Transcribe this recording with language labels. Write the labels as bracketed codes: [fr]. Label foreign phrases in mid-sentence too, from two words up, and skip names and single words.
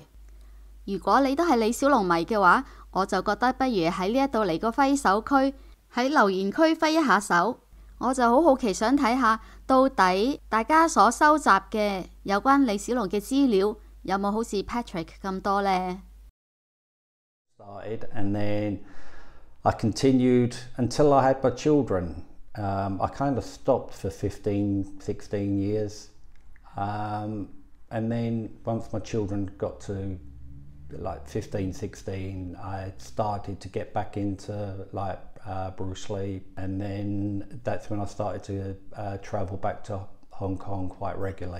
[yue] 如果你都係李小龍迷嘅話，我就覺得不如喺呢一度嚟個揮手區，喺留言區揮一下手。我就好好奇想睇下，到底大家所收集嘅有關李小龍嘅資料有冇好似 Patrick 咁多呢？ [en] And then I continued until I had my children. I kind of stopped for 15, 16 years. And then once my children got to like 15, 16, I started to get back into like Bruce Lee, and then that's when I started to travel back to Hong Kong quite regularly.